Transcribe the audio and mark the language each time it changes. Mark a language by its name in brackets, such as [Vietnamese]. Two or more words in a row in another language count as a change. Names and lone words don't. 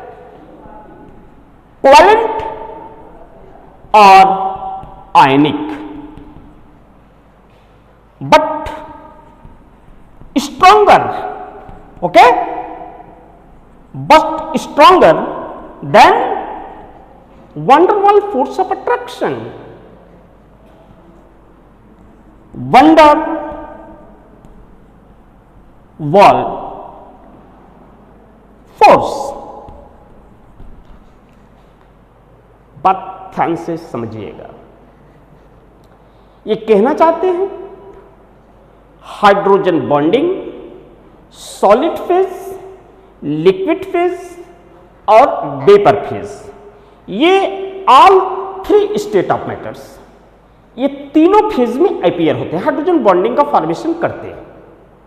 [English] or ionic, but stronger, okay, but stronger than van der Waals force of attraction. [Hindi] Van der Waals फोर्स, बात ध्यान से समझिएगा। ये कहना चाहते हैं [English] hydrogen bonding solid phase, liquid phase [Hindi] और [English] vapour phase, [Hindi] ये [English] all three state of matters, [Hindi] ये तीनों फेज में अपीयर होते हैं, [English] hydrogen bonding [Hindi] का फॉर्मेशन करते हैं।